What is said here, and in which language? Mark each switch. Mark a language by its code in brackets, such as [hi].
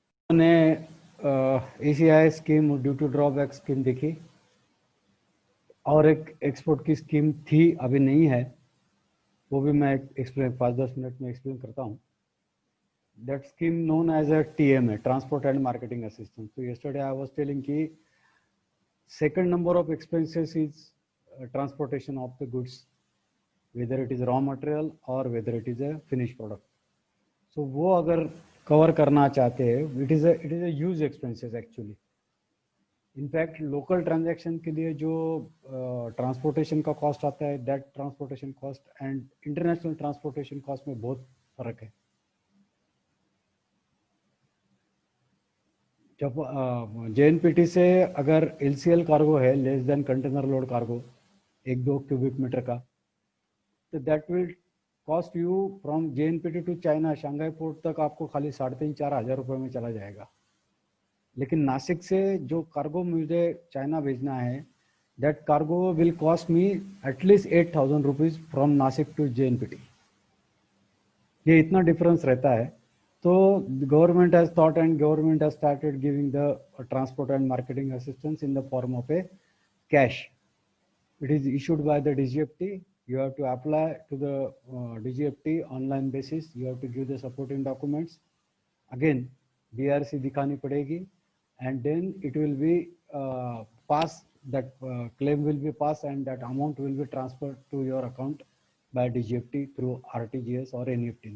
[hi] मैंने ACI scheme, duty drawback scheme देखी, और एक एक्सपोर्ट की स्कीम थी, अभी नहीं है, वो भी मैं एक्सप्लेन 5-10 मिनट में एक्सप्लेन करता हूँ. [en] That scheme known as a TMA, Transport and Marketing Assistance. So yesterday I was telling कि second number of expenses is transportation of the goods, whether it is raw material or whether it is a finished product. So [hi] वो अगर [en] cover [hi] करना चाहते हैं, [en] it is a huge expenses actually. [hi] In fact local transaction के लिए जो transportation का cost आता है, [en] that transportation cost and international transportation cost [hi] में बहुत फर्क है. जब JNPT से अगर LCL कार्गो है, [en] less than container load cargo, [hi] 1-2 cubic metre का, तो [en] that will cost you from JNPT to China, [hi] Shanghai port तक आपको खाली 3,500-4 हज़ार रुपये में चला जाएगा. लेकिन नासिक से जो कार्गो मुझे चाइना भेजना है, [en] That cargo will cost me at least 8,000 rupees from Nashik to JNPT. [hi] ये इतना डिफरेंस रहता है. [en] तो government has thought and government has started giving the transport and marketing assistance in the form of a cash. It is issued by the DGFT. You have to apply to the DGFT online basis. You have to give the supporting documents. Again, DRC [hi] दिखानी पड़ेगी, [en] and then it will be passed. That claim will be passed, and that amount will be transferred to your account by DGFT through RTGS or NEFT.